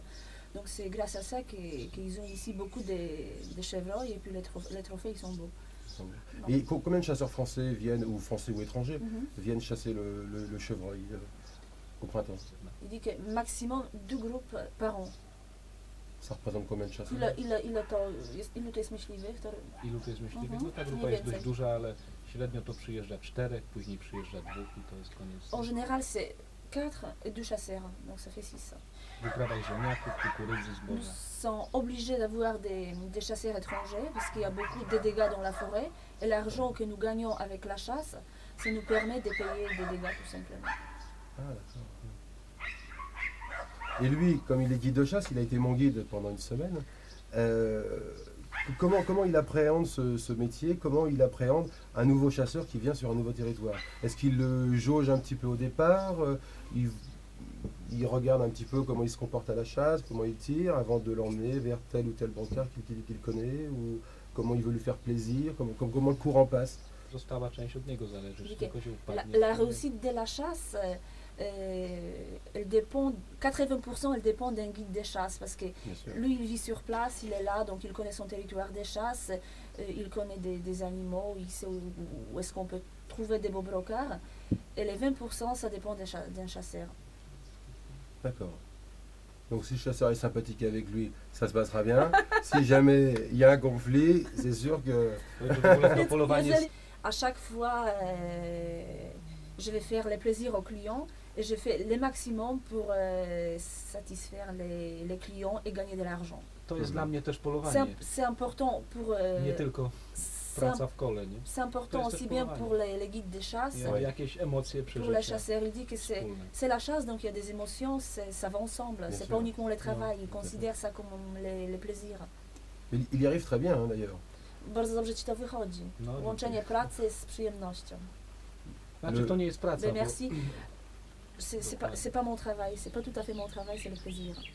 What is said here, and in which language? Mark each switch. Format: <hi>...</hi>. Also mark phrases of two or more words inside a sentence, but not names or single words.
<fr>Donc c'est grâce à ça qu'ils ont ici beaucoup de chevreuils et puis les trophées ils sont beaux. Et combien de chasseurs français viennent, ou français ou étrangers, Mhm. viennent chasser le chevreuil au printemps? Il dit que maximum 2 groupes par an. Ça représente combien de chasseurs?</fr> <pl>Ilu to jest myśliwych? Ilu to jest myśliwych? No ta Mniej grupa jest więcej. dość duża, ale średnio to przyjeżdża 4, później przyjeżdża 2 i to jest koniec.</pl> <fr>En général c'est 4 et 2 chasseurs, donc ça fait 6.</fr> <pl>W uprawach ziemniaków, kukurydzy,</pl> <fr>Nous</fr> <pl>zboża.</pl> <fr>sommes obligés d'avoir des chasseurs étrangers parce qu'il y a beaucoup de dégâts dans la forêt et l'argent que nous gagnons avec la chasse, ça nous permet de payer des dégâts tout simplement. Ah, d'accord. Et lui, comme il est guide de chasse, il a été mon guide pendant une semaine. Comment il appréhende ce métier? Comment il appréhende un nouveau chasseur qui vient sur un nouveau territoire? Est-ce qu'il le jauge un petit peu au départ? Il regarde un petit peu comment il se comporte à la chasse, comment il tire, avant de l'emmener vers tel ou tel brancard qu'il connaît, ou comment il veut lui faire plaisir, comment le courant passe?</fr> <pl>Została część od niego zależy, czy Widzicie, tylko się</pl> <fr>La,</fr> <pl>upadnie.</pl> <fr>la réussite de la chasse, elle dépend, 80% elle dépend d'un guide de chasse parce que Bien sûr. lui il vit sur place, il est là, donc il connaît son territoire de chasse, il connaît des animaux, il sait où est-ce qu'on peut trouver des beaux brocards. Et les 20% ça dépend d'un chasseur. D'accord. Donc si le chasseur est sympathique avec lui, ça se passera bien. Si jamais il y a un conflit, c'est sûr que...</fr> <pl>To polowanie jest</pl> <fr>À chaque fois, je vais faire les plaisirs aux clients et je fais le maximum pour satisfaire les clients et gagner de l'argent.</fr> <pl>To jest dla mnie też</pl> <fr>C'est</fr> <pl>polowanie,</pl> <fr>c'est important pour</fr> <pl>nie tylko praca w kole, nie?</pl> <fr>c'est important</fr> <pl>To jest</pl> <fr>aussi</fr> <pl>też</pl> <fr>bien</fr> <pl>polowanie.</pl> <fr>pour les guides de chasse,</fr> <pl>Ja jakieś emocje,</pl> <fr>pour les</fr> <pl>przeżycia</pl> <fr>chasseurs. Il dit que</fr> <pl>wspólne.</pl> <fr>c'est la chasse, donc il y a des émotions, ça va ensemble. Bien C'est sûr. pas uniquement le travail, il tout à fait. considère ça comme les plaisirs. Mais il y arrive très bien, hein, d'ailleurs.</fr> <pl>Bardzo dobrze ci to wychodzi. No, Łączenie pracy z przyjemnością. Znaczy to nie jest praca,</pl> <fr>Ben</fr> <pl>bo</pl> <fr>merci. C'est pas mon travail, c'est pas tout à fait mon travail, c'est le plaisir.</fr>